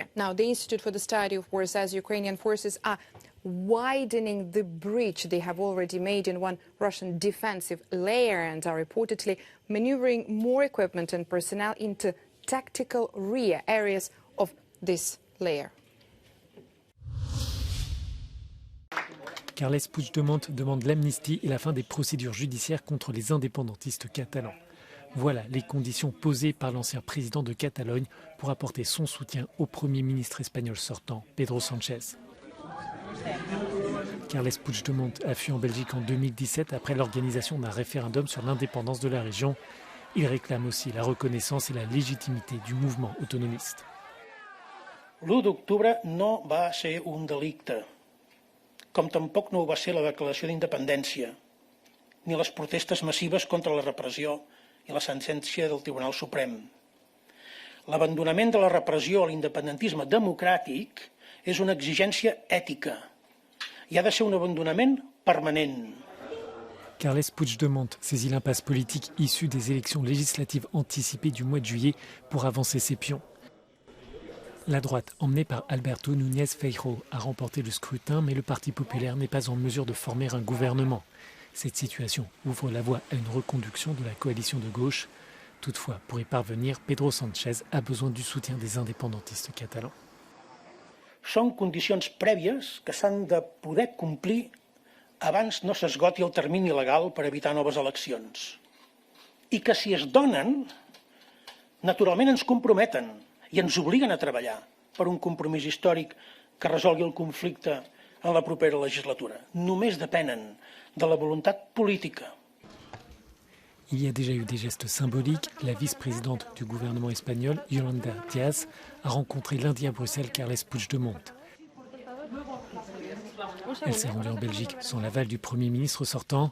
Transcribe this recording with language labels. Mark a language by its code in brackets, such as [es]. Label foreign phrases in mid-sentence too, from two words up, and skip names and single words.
[en] Now, the Institute for the Study of War says Ukrainian forces are widening the breach they have already made in one Russian defensive layer and are reportedly maneuvering more equipment and personnel into tactical rear areas of this layer. [fr] Carles Puigdemont demande l'amnistie et la fin des procédures judiciaires contre les indépendantistes catalans. Voilà les conditions posées par l'ancien président de Catalogne pour apporter son soutien au Premier ministre espagnol sortant, Pedro Sánchez. Carles Puigdemont a fui en Belgique en 2017 après l'organisation d'un référendum sur l'indépendance de la région. Il réclame aussi la reconnaissance et la légitimité du mouvement autonomiste. [ca] L'1 d'octubre no va ser un delicte, com tampoc no ho va ser la declaració d'independència, ni les protestes massives contra la repressió i la sentència del Tribunal Suprem. L'abandonament de la repressió a l'independentisme democràtic és una exigència ètica i ha de ser un abandonament permanent. [fr] Carles Puigdemont saisit l'impasse politique issue des élections législatives anticipées du mois de juillet pour avancer ses pions. La droite, emmenée par Alberto Núñez Feijóo, a remporté le scrutin, mais le Parti populaire n'est pas en mesure de former un gouvernement. Cette situation ouvre la voie à une reconduction de la coalition de gauche. Toutefois, pour y parvenir, Pedro Sánchez a besoin du soutien des indépendantistes catalans. [ca] Són condicions prèvies que s'han de poder complir abans no s'esgoti el termini legal per evitar noves eleccions. I que si es donen, naturalment ens comprometen i ens obliguen a treballar per un compromís històric que resolgui el conflicte en la propera legislatura. Només depenen de la [fr] volontat politique. Il y a déjà eu des gestes symboliques. La vice-présidente du gouvernement espagnol, Yolanda Díaz, a rencontré lundi à Bruxelles Carles Puigdemont. Elle s'est rendue en Belgique sans l'aval du Premier ministre sortant.